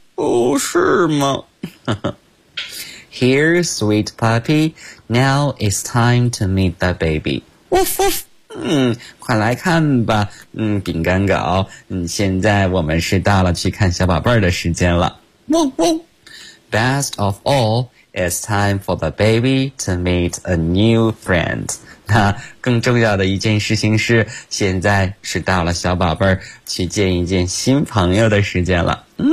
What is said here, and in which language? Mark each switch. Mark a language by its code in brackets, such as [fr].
[zh] 哦，是吗？ [en] Here, sweet puppy. Now it's time to meet the baby. Woof woof. [zh] 嗯，快来看吧。嗯，饼干狗，嗯，现在我们是到了去看小宝贝儿的时间了。汪汪。 [en] Best of all, it's time for the baby to meet a new friend. [zh] 那更重要的一件事情是，现在是到了小宝贝儿去见一见新朋友的时间了。